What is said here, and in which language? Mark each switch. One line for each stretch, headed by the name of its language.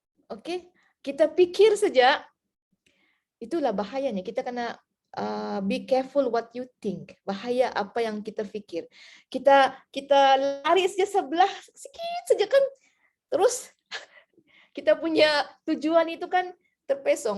Malay: Okey, kita pikir saja, itulah bahayanya. Kita kena
English: be careful what you think.
Malay: Bahaya apa yang kita fikir. Kita lari saja sebelah sikit saja kan, terus kita punya tujuan itu kan terpesong.